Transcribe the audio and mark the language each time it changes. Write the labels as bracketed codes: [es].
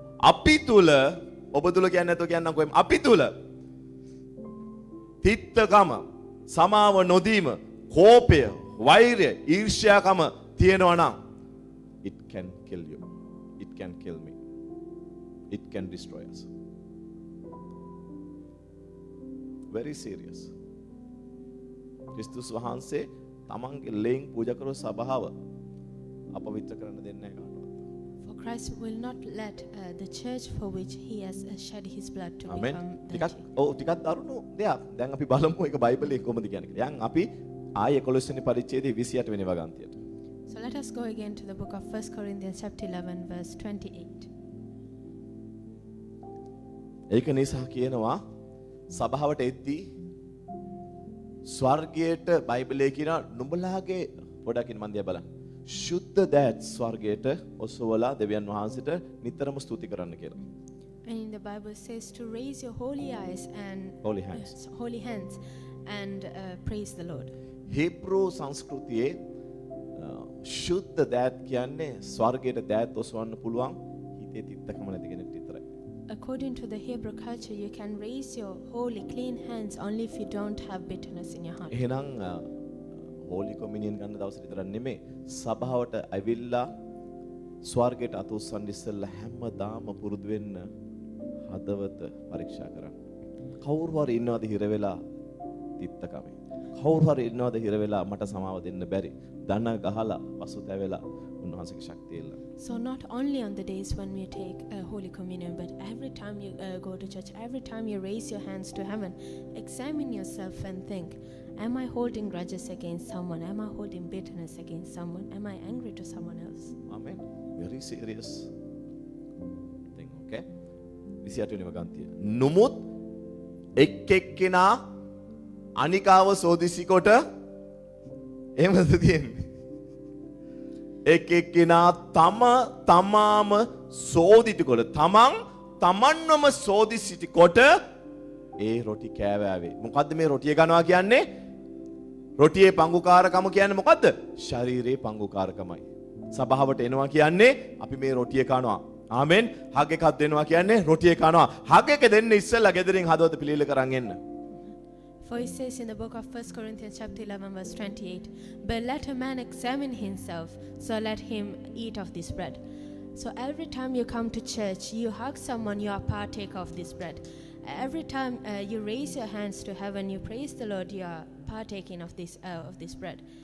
[si] අපි තුල ඔබ තුල කියන්නේ නැතෝ කියන්නම් කොහෙම අපි තුල තිත්තකම සමාව නොදීම කෝපය වෛරය ඊර්ෂ්‍යාකම තියෙනවා නම් [en] it can kill you. It can kill me. It can destroy us. Very serious. [si] ක්‍රිස්තුස් වහන්සේ තමන්ගේ ලෙන් පූජා කරන සභාව අපවිත්‍ර කරන්න දෙන්නේ නැහැ කාටවත්. [en] For Christ will not let the church for which he has shed his blood to Amen. become [si] ටිකක් දරුණු දෙයක්. දැන් අපි බලමු ඒක බයිබලයේ කොහොමද කියන්නේ කියලා. දැන් අපි ආයේ 11 වෙනි පරිච්ඡේදයේ 28 වෙනි වගන්තියට. [en] So let us go again to the book of 1 Corinthians chapter 11 verse 28. [si] ඒක නිසා කියනවා සභාවට එද්දී ස්වර්ගයට බයිබලයේ කියන නුඹලාගේ පොඩකින් මන් දිහා බලන්න. ශුද්ධ දෑත් ස්වර්ගයට ඔසවලා දෙවියන් වහන්සේට නිතරම ස්තුති කරන්න කියලා. [en] And in the Bible says to raise your holy eyes and Holy hands. holy hands and praise the Lord. [si] හීබ්‍රු සංස්කෘතියේ ශුද්ධ දෑත් කියන්නේ ස්වර්ගයට දෑත් ඔසවන්න පුළුවන් හිතේ තිත්තකම නැති කෙනෙක් විතරයි. [en] According to the Hebrew culture, you can raise your holy, clean hands only if you don't have bitterness in your heart. [si] එහෙනම් holy කොමිනියන් ගන්න දවස් විතරක් නෙමෙයි සභාවට ඇවිල්ලා ස්වර්ගයට අත උස්සන්න ඉස්සෙල්ලා හැමදාම පුරුදු වෙන්න හදවත පරීක්ෂා කරන්න. කවුරු හරි ඉන්නවද හිර වෙලා තිත්තකමේ? කවුරු හරි ඉන්නවද හිර වෙලා මට සමාව දෙන්න බැරි? දන ගහලා පසුතැවෙලා උන්වහන්සේගේ ශක්තිය ඉල්ලන්න. [en] So not only on the days when we take Holy Communion, but every time you go to church, every time you raise your hands to heaven, examine yourself and think, am I holding grudges against someone? Am I holding bitterness against someone? Am I angry to someone else? Amen. Very serious thing, okay? [si] 28 වෙනි වගන්තිය. නුමුත් එක් එක්කෙනා අනිකාව සෝදිසි කොට එහෙමද තියෙන්නේ? එක් එක්කෙනා තම තමාම සෝදිත කොට තමන්වම සෝදිසිටි කොට ඒ රොටි කෑවෑවේ. මොකද්ද මේ රොටිය ගන්නවා කියන්නේ? රොටියේ පංගුකාරකම කියන්නේ මොකද්ද? ශරීරයේ පංගුකාරකමයි. සභාවට එනවා කියන්නේ අපි මේ රොටිය කනවා. ආමෙන්. හග් එකක් දෙනවා කියන්නේ රොටිය කනවා. හග් එක දෙන්න ඉස්සෙල්ලා ගෙදරින් හදවත පිළිල කරන් එන්න. [en] For it says in the book of 1 Corinthians chapter 11 verse 28, but let a man examine himself, so let him eat of this bread. So every time you come to church, you hug someone, you are partaker of this bread. Every time you raise your hands to heaven, you praise the Lord, you are partaking of this bread.